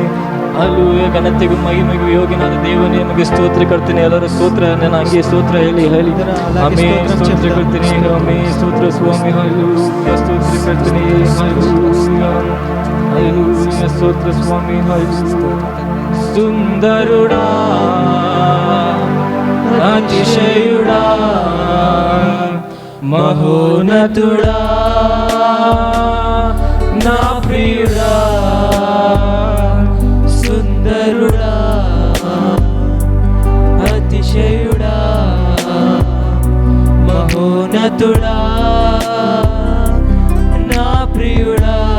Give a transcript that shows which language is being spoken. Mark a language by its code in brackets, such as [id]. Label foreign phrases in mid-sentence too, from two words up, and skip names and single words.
[kn] ಹಲ್ಲೆಲೂಯಾ. ಘನತೆಗೂ ಮಹಿಮೆಗೂ ಯೋಗ್ಯನಾದ ದೇವನೇ ನಿಮಗೆ ಸ್ತೋತ್ರಕರ್ತನೆ. ಎಲ್ಲರೂ ಸ್ತೋತ್ರ ನನ್ನ ಹಂಗೆ ಸ್ತೋತ್ರ ಹೇಳಿ ಆಮೆನ್. ಸ್ತೋತ್ರಕರ್ತನೆ. ಆಮೆನ್. ಸ್ತೋತ್ರ ಸ್ವಾಮಿ. ಹಲ್ಲೆಲೂಯಾ. ಸ್ತೋತ್ರಕರ್ತನೆ. ಹಲ್ಲೆಲೂಯಾ. ಹಲ್ಲೆಲೂಯಾ. ಸ್ತೋತ್ರ ಸ್ವಾಮಿ. ಹಲ್ಲೆಲೂಯಾ. [te] సుందరుడా అతిశయుడా మహోన్నతుడా నా ప్రియుడా. సుందరుడా అతిశయుడా మహోన్నతుడా నా ప్రియుడా.